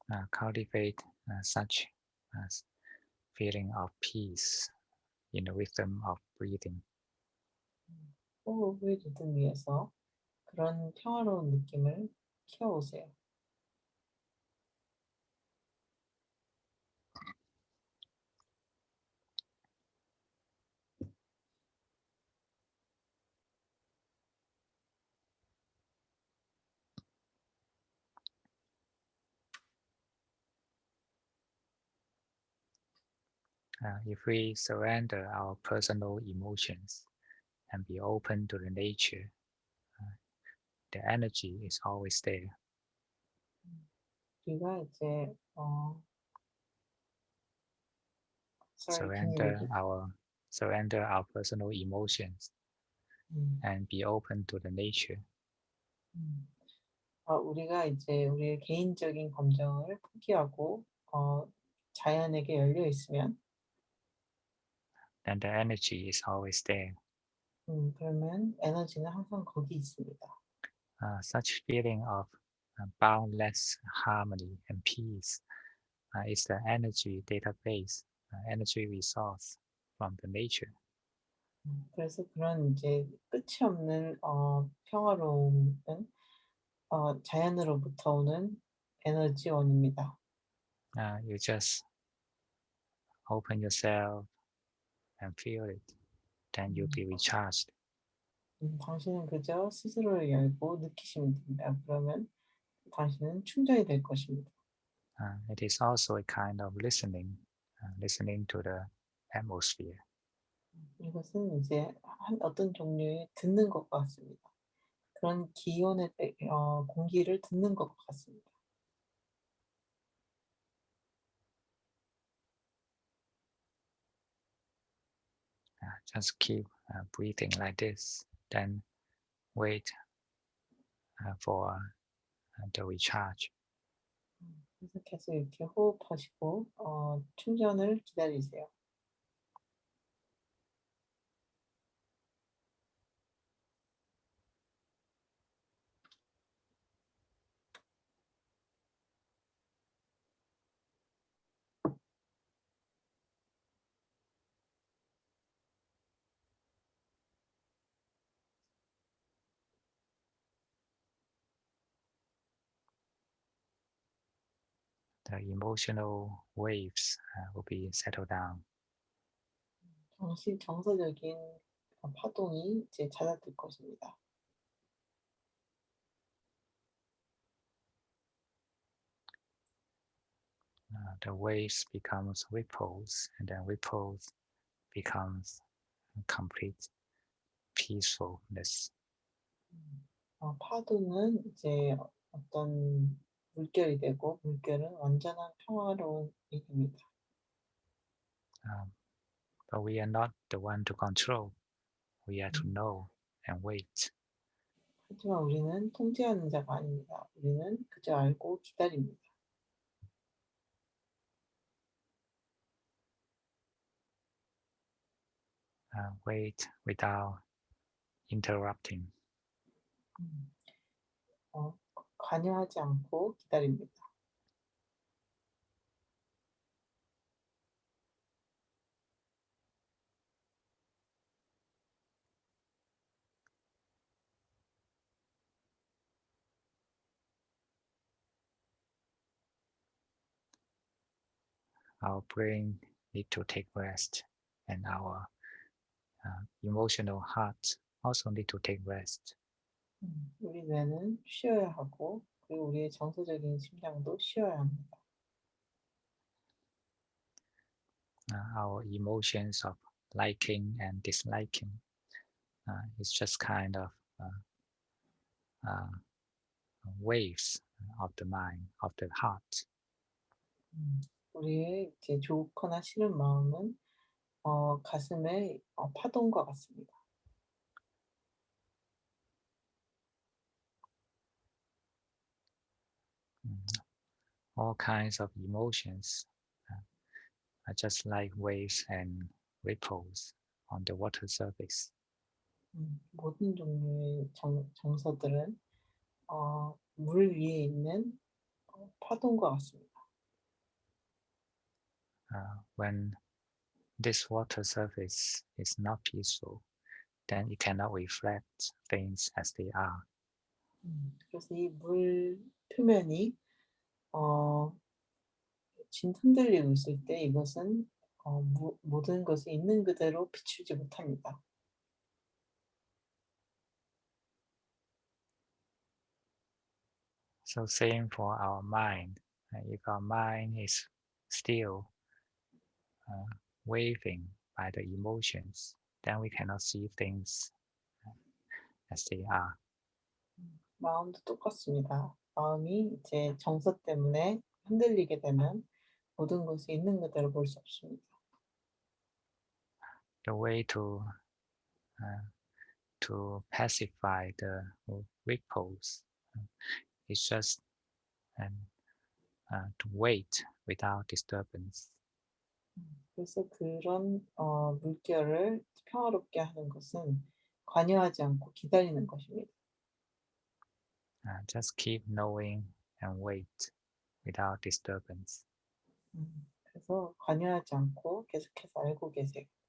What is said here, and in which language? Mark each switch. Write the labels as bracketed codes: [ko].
[en] Cultivate such feeling of peace in the rhythm of breathing. [ko] 호흡의 리듬 위에서 그런 평화로운 느낌을 키워오세요. [en] If we surrender our personal emotions and be open to the nature, the energy is always there. [ko] 우리가 이제 [en] sorry, can you Surrender repeat? our surrender our personal emotions 음. and be open to the nature. 음. [ko] 우리가 이제 우리의 개인적인 감정을 포기하고 자연에게 열려 있으면 [en] Then the energy is always there. [ko] 그러면 에너지는 항상 거기 있습니다. [en] Such feeling of boundless harmony and peace is the energy database, energy resource from the nature. [ko] 그래서 그런 이제 끝이 없는 평화로움은 자연으로부터 오는 에너지원입니다. [en] You just open yourself and feel it. Then you'll 음. be recharged. [ko] 당신은 그저 스스로를 열고 느끼시면 됩니다. 그러면 당신은 충전이 될 것입니다. [en] It is also a kind of listening, listening to the atmosphere. [ko] 이것은 이제 어떤 종류의 듣는 것과 같습니다. 그런 기온의 공기를 듣는 것 같습니다. [en] Just keep breathing like this. Then wait for the recharge. [ko] 그래서 계속 이렇게 호흡하시고 충전을 기다리세요. [en] The emotional waves will be settled down. [ko] 정서적인 파동이 이제 잦아들 것입니다. [en] The waves becomes ripples, and then ripples becomes complete peacefulness. [ko] 파도는 이제 어떤 물결이 되고 물결은 완전한 평화로운 일입니다. [en] Um, but we are not the one to control. We are to 음, know and wait. [ko] 하지만 우리는 통제하는 자가 아닙니다. 우리는 그저 알고 기다립니다. [en] Wait without interrupting. [ko] 음, 어, 관여하지 않고 기다립니다. [en] Our brain need to take rest, and our emotional heart also need to take rest. [ko] 우리 뇌는 쉬어야 하고 그리고 우리의 정서적인 심장도 쉬어야 합니다. [en] Our emotions of liking and disliking is just kind of uh, waves of the mind, of the heart. [ko] 우리의 이제 좋거나 싫은 마음은 가슴의 파동과 같습니다. [en] All kinds of emotions are just like waves and ripples on the water surface. [ko] 모든 종류의 정서들은 물 위에 있는 파동과 같습니다. [en] When this water surface is not peaceful, then it cannot reflect things as they are. [ko] 그래서 이 물 표면이 어, 흔들리고 있을 때 이것은 모든 것이 있는 그대로 비추지 못합니다. [en] So same for our mind. If our mind is still waving by the emotions, then we cannot see things as they are. [ko] 마음도 똑같습니다. 마음이 이제 정서 때문에 흔들리게 되면 모든 것이 있는 그대로 볼 수 없습니다. [en] the way to pacify the ripples is just and to wait without disturbance. [ko] 그래서 그런 물결을 평화롭게 하는 것은 관여하지 않고 기다리는 것입니다. [en] Just keep knowing and wait without disturbance. [ko] 그래서 관여하지 않고 계속해서 알고 계세요.